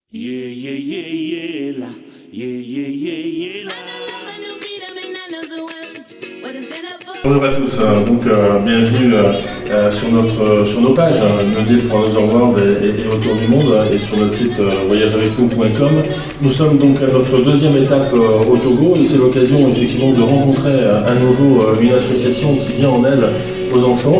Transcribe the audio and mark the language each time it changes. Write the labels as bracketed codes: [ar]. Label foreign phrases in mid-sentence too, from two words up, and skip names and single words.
[en] Yeah, yeah, yeah, yeah, la. Yeah, yeah, yeah, yeah, la. [fr] Bonjour à tous, bienvenue sur nos pages, No Deal for Another World et autour du monde, et sur notre site voyageavecnous.com. Nous sommes donc à notre deuxième étape au Togo, et c'est l'occasion effectivement de rencontrer à nouveau une association qui vient en aide aux enfants.